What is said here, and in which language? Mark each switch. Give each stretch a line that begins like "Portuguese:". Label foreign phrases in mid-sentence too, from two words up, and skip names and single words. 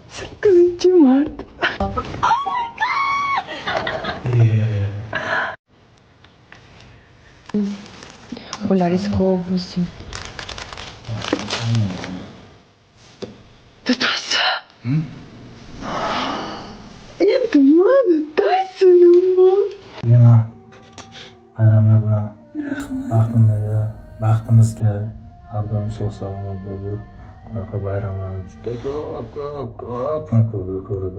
Uzbek: 8 Mart. Polaris kovbosi.
Russian: Ты тоже? Это надо, Тайсон'u.
Uzbek: Yana bayramlar bilan baxtimizga har doim sog' salomat bo'lib, bunaqa bayramlarni juda ko'p ko'rib.